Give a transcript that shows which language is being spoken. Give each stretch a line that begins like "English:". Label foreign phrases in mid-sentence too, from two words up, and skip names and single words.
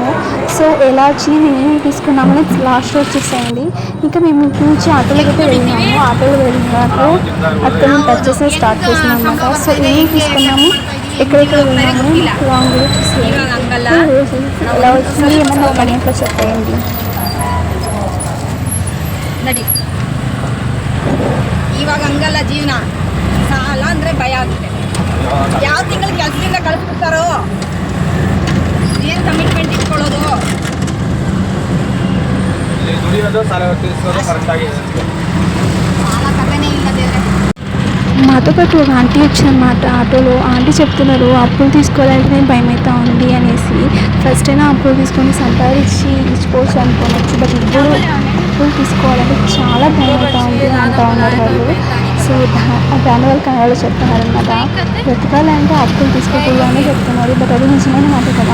Telugu: సో ఎలా వచ్చి మేము ఏం తీసుకున్నామని లాస్ట్ రోజు చూసేయండి. ఇంకా మేము ఇంటి నుంచి ఆటోలోకి అయితే వెళ్ళినాము. ఆటోలో వెళ్ళినాక అక్కడ మేము పర్చేస్ స్టార్ట్ చేసినాం అనమాట. సో ఏం తీసుకున్నాము, ఎక్కడెక్కడ వెళ్ళాము, లాంగ్ కూడా చూసేయండి. ఎలా వచ్చింది ఏమన్నా కమెంట్లో చెప్పేయండి.
Kannada: ಇವಾಗ ಹಂಗಲ್ಲ ಜೀವನ, ಸಾಲ ಅಂದರೆ ಭಯ ಆಗುತ್ತೆ. ಯಾವ ತಿಂಗಳು ಕೆಲಸದಿಂದ ಕಳಿಸ್ಬಿಡ್ತಾರೋ, ಏನು ಕಮಿಟ್ಮೆಂಟ್ ಇಟ್ಕೊಳ್ಳೋದು. ಸಾಲ ಕಥೆನೇ ಇಲ್ಲದೆ
Telugu: మాతో పాటు ఒక ఆంటీ వచ్చిందన్నమాట ఆటోలో. ఆంటీ చెప్తున్నారు అప్పులు తీసుకోవాలంటే భయం అవుతా ఉంది అనేసి. ఫస్ట్ అయినా అప్పులు తీసుకొని సంపాదించి ఇచ్చుకోవచ్చు అనుకోవచ్చు, బట్ ఇప్పుడు అప్పులు తీసుకోవాలంటే చాలా భయం అవుతా ఉంది అంటూ ఉన్నారు వాళ్ళు. సో దానివల్ల కన్నడలో చెప్తున్నారనమాట. బ్రతకాలంటే అప్పులు తీసుకోకూడదు అని చెప్తున్నారు, బట్ అది నిజమైన మాట కదా.